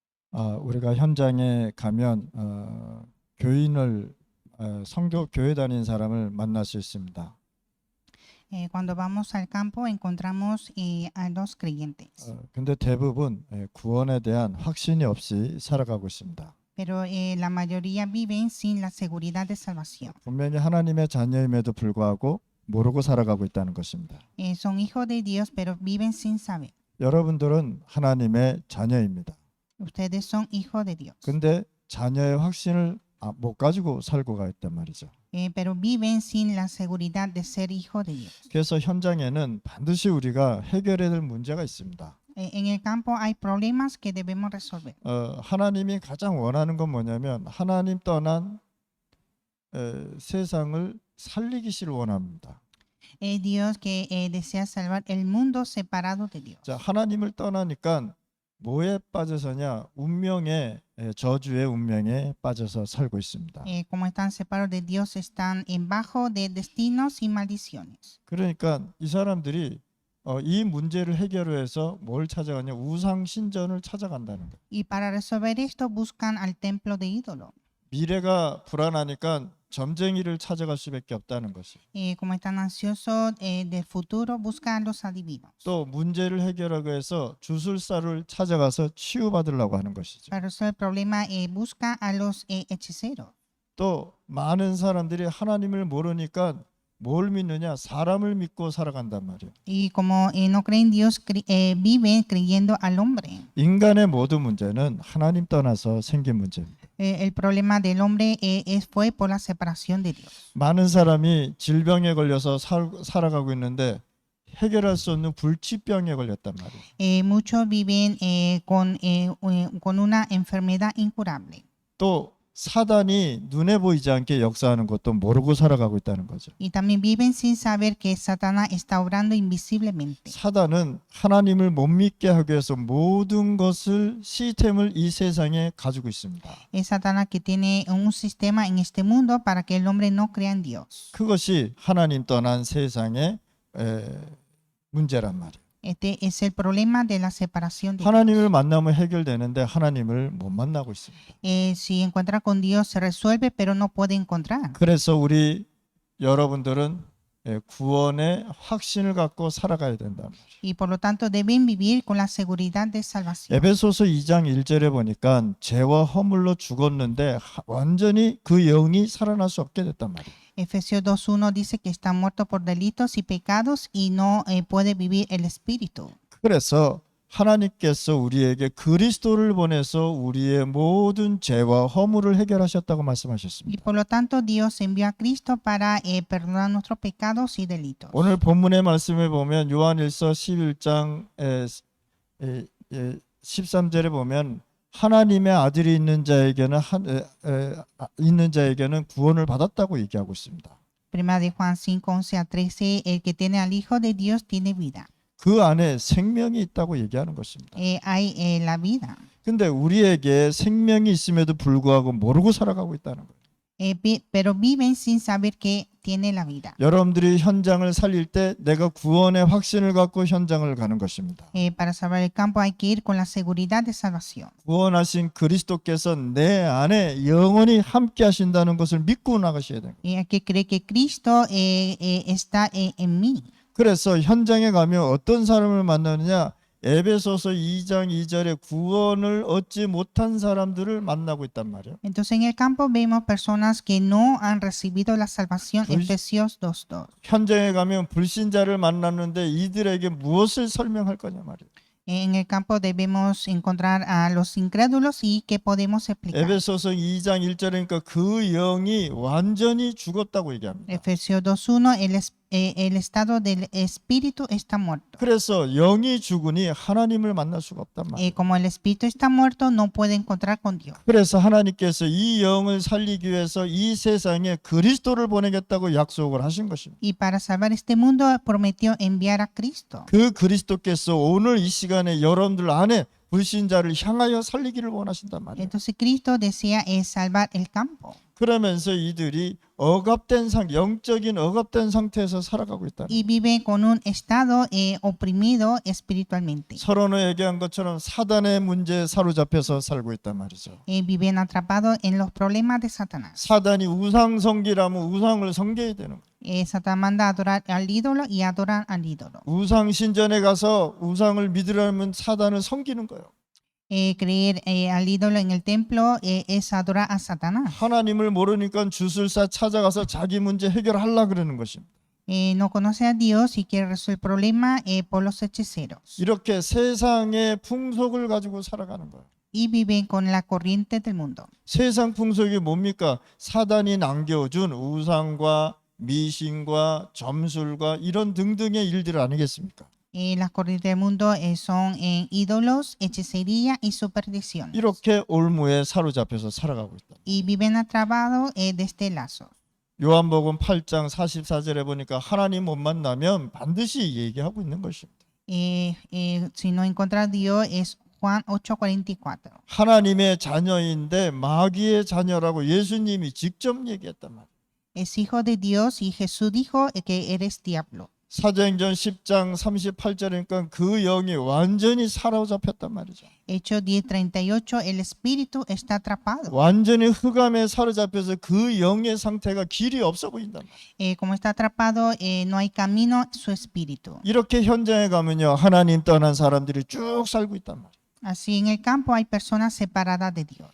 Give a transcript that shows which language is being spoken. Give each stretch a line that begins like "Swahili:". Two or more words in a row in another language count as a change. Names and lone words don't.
Korean: 우리가 현장에 가면 교인을 성교 교회 다니는 사람을 만날 수 있습니다.
Spanish: Cuando vamos al campo encontramos a los creyentes,
Korean: 근데 대부분 구원에 대한 확신이 없이 살아가고 있습니다.
Spanish: pero la mayoría viven sin la seguridad de salvación.
Korean: 분명히 하나님의 자녀임에도 불구하고 모르고 살아가고 있다는 것입니다.
Spanish: Son hijos de Dios, pero viven sin saber.
Korean: 여러분들은 하나님의 자녀입니다.
Spanish: Ustedes son hijos de Dios,
Korean: 근데 자녀의 확신을 못 가지고 살고가 있단 말이죠.
Spanish: pero viven sin la seguridad de ser hijos de Dios.
Korean: 그래서 현장에는 반드시 우리가 해결해야 될 문제가 있습니다.
Spanish: En el campo hay problemas que debemos resolver.
Korean: 하나님이 가장 원하는 건 뭐냐면 하나님 떠난 세상을 살리기를 원합니다.
Spanish: Dios que desea salvar el mundo separado de Dios.
Korean: 자, 하나님을 떠나니까 뭐에 빠져서냐? 운명의 저주의 운명에 빠져서 살고 있습니다.
Spanish: Como están separados de Dios, están en bajo de destinos y maldiciones.
Korean: 그러니까 이 사람들이 이 문제를 해결해서 뭘 찾아가냐? 우상 신전을 찾아간다는 거예요.
Spanish: Y para resolver esto buscan al templo de ídolo.
Korean: 미래가 불안하니까 점쟁이를 찾아갈 수밖에 없다는 것이에요.
Spanish: Como están ansiosos del futuro, buscan a los adivinos.
Korean: 또 문제를 해결하기 위해서 주술사를 찾아가서 치유받으려고 하는 것이죠.
Spanish: Para resolver el problema, busca a los hechiceros.
Korean: 또 많은 사람들이 하나님을 모르니까 뭘 믿느냐? 사람을 믿고 살아간단 말이에요.
Spanish: Y como no creen Dios, viven creyendo al hombre.
Korean: 인간의 모든 문제는 하나님 떠나서 생긴 문제입니다.
Spanish: El problema del hombre fue por la separación de Dios.
Korean: 많은 사람이 질병에 걸려서 살아가고 있는데 해결할 수 없는 불치병에 걸렸단 말이에요.
Spanish: Muchos viven con una enfermedad incurable.
Korean: 또 사단이 눈에 보이지 않게 역사하는 것도 모르고 살아가고 있다는 거죠.
Spanish: Y también viven sin saber que Satanás está obrando invisiblemente.
Korean: 사단은 하나님을 못 믿게 하기 위해서 모든 것을 시스템을 이 세상에 가지고 있습니다.
Spanish: Es Satanás que tiene un sistema en este mundo para que el hombre no crea en Dios.
Korean: 그것이 하나님 떠난 세상의 문제란 말이에요.
Spanish: Este es el problema de la separación de
Korean: 하나님을 만나면 해결되는데 하나님을 못 만나고 있습니다.
Spanish: Si encuentra con Dios se resuelve, pero no puede encontrar.
Korean: 그래서 우리 여러분들은 구원의 확신을 갖고 살아가야 된다 말이에요.
Spanish: Y por lo tanto deben vivir con la seguridad de salvación.
Korean: 에베소서 2장 1절에 보니까 죄와 허물로 죽었는데 완전히 그 영이 살아날 수 없게 됐단 말이에요.
Spanish: Efesios 2:1 dice que está muerto por delitos y pecados y no puede vivir el espíritu.
Korean: 그래서 하나님께서 우리에게 그리스도를 보내서 우리의 모든 죄와 허물을 해결하셨다고 Y 말씀하셨습니다.
Spanish: por lo tanto Dios envió a Cristo para perdonar nuestros pecados y delitos.
Korean: 오늘 본문의 말씀에 보면 요한일서 11장 13절에 보면 하나님의 아들이 있는 자에게는 구원을 받았다고 얘기하고 있습니다.
Spanish: Primera de Juan 5:11-13, el que tiene al Hijo de Dios tiene vida.
Korean: 그 안에 생명이 있다고 얘기하는 것입니다.
Spanish: Hay la vida.
Korean: 근데 우리에게 생명이 있음에도 불구하고 모르고 살아가고 있다는 거예요.
Spanish: Pero viven sin saber que tiene la vida.
Korean: 여러분들이 현장을 살릴 때 내가 구원의 확신을 갖고 현장을 가는 것입니다.
Spanish: Para salvar el campo hay que ir con la seguridad de salvación.
Korean: 구원하신 그리스도께서 내 안에 영원히 함께 하신다는 것을 믿고 나가셔야 됩니다.
Spanish: Hay que creer que Cristo está en mí.
Korean: 그래서 현장에 가면 어떤 사람을 만나느냐? 에베소서 2장 2절에 구원을 얻지 못한 사람들을 만나고 있단 말이에요.
Spanish: Entonces en el campo vemos personas que no han recibido la salvación. Efesios 2:2.
Korean: 현장에 가면 불신자를 만났는데 이들에게 무엇을 설명할 거냐 말이에요.
Spanish: En el campo debemos encontrar a los incrédulos y qué podemos explicar.
Korean: 에베소서 2장 1절이니까 그 영이 완전히 죽었다고 얘기합니다.
Spanish: Efesios 2:1, el estado del espíritu está muerto.
Korean: 그래서 영이 죽으니 하나님을 만날 수가 없단 말이에요.
Spanish: Como el espíritu está muerto, no puede encontrar con Dios.
Korean: 그래서 하나님께서 이 영을 살리기 위해서 이 세상에 그리스도를 보내겠다고 약속을 하신 것입니다.
Spanish: Y para salvar este mundo prometió enviar a Cristo.
Korean: 그 그리스도께서 오늘 이 시간에 여러분들 안에 불신자를 향하여 살리기를 원하신단 말이에요.
Spanish: Entonces Cristo desea salvar el campo.
Korean: 그러면서 이들이 영적인 억압된 상태에서 살아가고 있다.
Spanish: y viven con un estado oprimido espiritualmente.
Korean: 서론에 얘기한 것처럼 사단의 문제에 사로잡혀서 살고 있단 말이죠.
Spanish: Viven atrapados en los problemas de Satanás.
Korean: 사단이 우상 섬기라면 우상을 섬겨야 되는 거예요.
Spanish: Satanás manda a adorar al ídolo y adorar al ídolo.
Korean: 우상 신전에 가서 우상을 믿으려면 사단을 섬기는 거예요.
Spanish: Creer al ídolo en el templo es adorar a Satanás.
Korean: 하나님을 모르니까 주술사 찾아가서 자기 문제 해결하려고 그러는 것입니다.
Spanish: No conoce a Dios y quiere resolver el problema por los hechiceros.
Korean: 이렇게 세상의 풍속을 가지고 살아가는 거예요.
Spanish: Y viven con la corriente del mundo.
Korean: 세상 풍속이 뭡니까? 사단이 남겨준 우상과 미신과 점술과 이런 등등의 일들 아니겠습니까?
Spanish: Las corrientes del mundo son ídolos, hechicería y supersticiones.
Korean: 이렇게 올무에 사로잡혀서 살아가고 있다.
Spanish: Y viven atrapados de este lazo.
Korean: 요한복음 8장 44절에 보니까 하나님 못 만나면 반드시 얘기하고 있는 것입니다.
Spanish: Si no encuentra a Dios es Juan 8:44.
Korean: 하나님의 자녀인데 마귀의 자녀라고 예수님이 직접 얘기했단 말이에요.
Spanish: Es hijo de Dios y Jesús dijo que eres diablo.
Korean: 사도행전 10장 38절이니까 그 영이 완전히 사로잡혔단 말이죠.
Spanish: Hechos 10:38, el espíritu está atrapado.
Korean: 완전히 흑암에 사로잡혀서 그 영의 상태가 길이 없어 보인단 말이에요.
Spanish: Como está atrapado, no hay camino su espíritu.
Korean: 이렇게 현장에 가면요, 하나님 떠난 사람들이 쭉 살고 있단 말이에요.
Spanish: Así en el campo hay personas separadas de Dios.